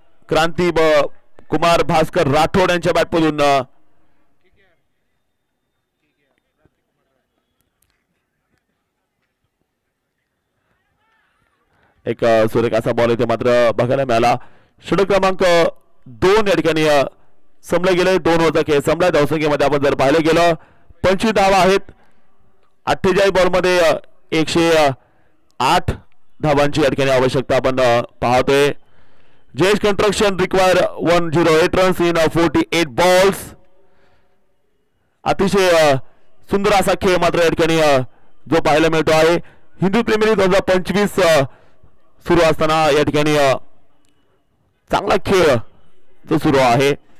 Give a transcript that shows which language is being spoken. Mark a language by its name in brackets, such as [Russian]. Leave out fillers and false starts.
[Marathi] क्रांती कुमार भास्कर राठोड यांच्या बॅटमधून एक सुरेख असा बॉल इथे मात्र बघायला मिळाला. षटक क्रमांक 2 या ठिकाणी संपले गेले. 2 ओव्हरचा खेळ संपला. धावसंख्येमध्ये आपण जर पाहिलं गेलं 25 धावा आहेत. 48 बॉलमध्ये 108 धावांची या ठिकाणी आवश्यकता आपण पाहतोय. [English] Jayesh construction require 108 runs in 48 balls. [Marathi] अतिशय सुंदर असा खेळ मात्र या ठिकाणी जो पाहायला मिळतो आहे. हिंदू प्रीमियर लीग 2025 सुरू असताना या ठिकाणी चांगला खेळ जो सुरू आहे.